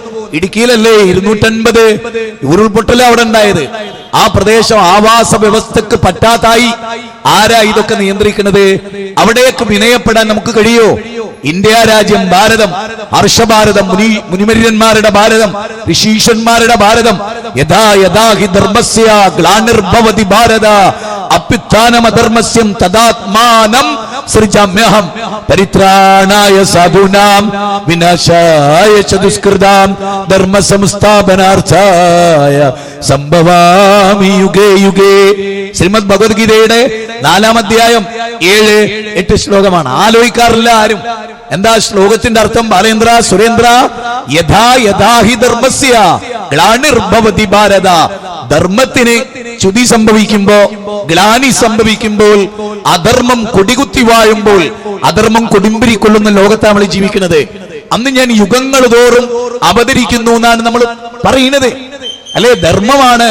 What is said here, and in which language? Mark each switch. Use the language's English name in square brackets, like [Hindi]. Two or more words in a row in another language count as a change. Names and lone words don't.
[Malayalam] ഇടുക്കിയിലല്ലേ 250 ഉരുൾപൊട്ടൽ അവിടെ ഉണ്ടായത്. ആ പ്രദേശം ആവാസ വ്യവസ്ഥക്ക് പറ്റാത്തായി. ആരാ ഇതൊക്കെ നിയന്ത്രിക്കുന്നത്? അവിടേക്ക് വിനയപ്പെടാൻ നമുക്ക് കഴിയോ? ഇന്ത്യ രാജ്യം, ഭാരതം, ഹർഷഭാരതം, മുനിമര്യന്മാരുടെ ഭാരതം, ഋഷീശ്വന്മാരുടെ ഭാരതം. [Sanskrit] യഥാ യഥാ ഹി ധർമ്മസ്യ ഗ്ലാനിർഭവതി ഭാരത അഭ്യുത്ഥാനമധർമ്മസ്യം തദാത്മാനം സൃജാമ്യഹം പരിത്രാണായ സാധൂനാം വിനാശായ ച ദുഷ്കൃതാം ധർമ്മ സംസ്ഥാപനാർത്ഥായ സംഭവാമി യുഗേ യുഗേ. [Malayalam] ശ്രീമദ് ഭഗവത്ഗീതയുടെ 4-ാം അധ്യായം 7-8 ശ്ലോകമാണ്. ആലോചിക്കാറില്ല ആരും. എന്താ ശ്ലോകത്തിന്റെ അർത്ഥം? ബാലേന്ദ്ര, സുരേന്ദ്ര, [Sanskrit] യഥാ യഥാ ഹി ധർമ്മസ്യ ഗ്ലാനിർഭവതി ഭാരത. [Malayalam] ധർമ്മത്തിന് ചുതി സംഭവിക്കുമ്പോ, ഗ്ലാനി സംഭവിക്കുമ്പോൾ, അധർമ്മം കൊടികുത്തി വാഴുമ്പോൾ, അധർമ്മം കൊടുമ്പിരിക്കൊള്ളുന്ന ലോകത്താണ് നമ്മൾ ജീവിക്കുന്നത്. അന്ന് ഞാൻ യുഗങ്ങൾ തോറും അവതരിക്കുന്നു എന്നാണ് നമ്മൾ പറയുന്നത്, അല്ലെ? ധർമ്മമാണ്.